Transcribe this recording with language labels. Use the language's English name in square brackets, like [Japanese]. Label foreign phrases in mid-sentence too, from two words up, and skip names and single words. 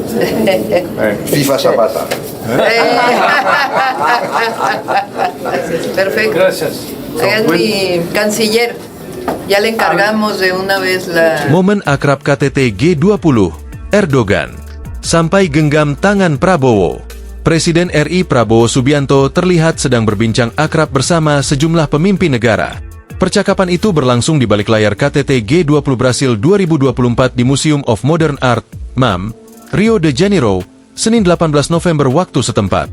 [Spanish] FIFA Zapata. Perfecto. Gracias. Hagan mi canciller. Ya le encargamos de una vez la... [Indonesian] Momen akrab KTT G20, Erdogan. Sampai genggam tangan Prabowo. Presiden RI Prabowo Subianto terlihat sedang berbincang akrab bersama sejumlah pemimpin negara. Percakapan itu berlangsung di balik layar KTT G20 Brasil 2024 di Museum of Modern Art, MAM, Rio de Janeiro, Senin 18 November waktu setempat.